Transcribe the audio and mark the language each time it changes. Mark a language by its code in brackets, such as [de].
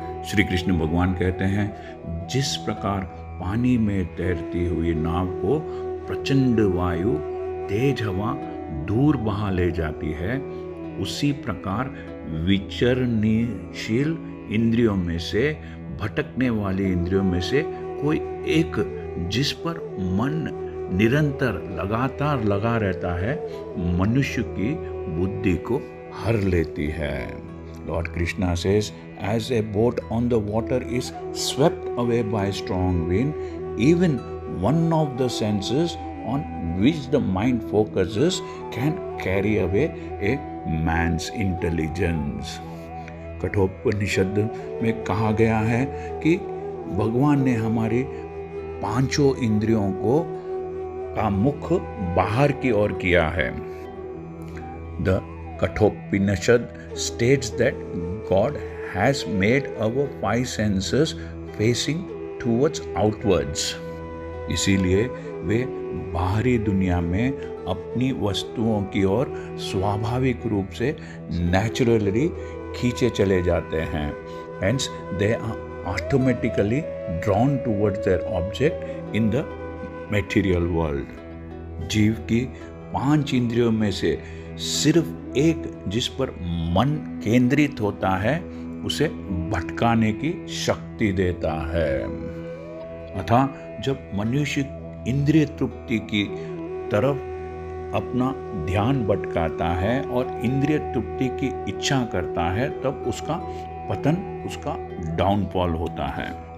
[hi] श्री कृष्ण भगवान कहते हैं, जिस प्रकार पानी में तैरती हुई नाव को प्रचंड वायु तेज हवा दूर बहा ले जाती है, उसी प्रकार विचरणशील इंद्रियों में से, भटकने वाली इंद्रियों में से कोई एक जिस पर मन निरंतर लगातार लगा रहता है, मनुष्य की बुद्धि को हर लेती है। [en] Lord Krishna says, as a boat on the water is swept away by strong wind, even one of the senses on which the mind focuses can carry away a man's intelligence. [hi] Kathopanishad में कहा गया है कि भगवान ने हमारी पांचों इंद्रियों का मुख बाहर की ओर किया है। [en] The Kathopanishad states that God has made our five senses facing towards outwards. [hi] इसीलिए वे बाहरी दुनिया में अपनी वस्तुओं की ओर स्वाभाविक रूप से नेचुरली खींचे चले जाते हैं। [en] Hence, they are automatically drawn towards their object in the material world. [hi] जीव की पांच इंद्रियों में से सिर्फ एक जिस पर मन केंद्रित होता है, उसे भटकाने की शक्ति देता है। अतः जब मनुष्य इंद्रिय तृप्ति की तरफ अपना ध्यान भटकाता है और इंद्रिय तृप्ति की इच्छा करता है, तब उसका पतन, उसका डाउनफॉल होता है।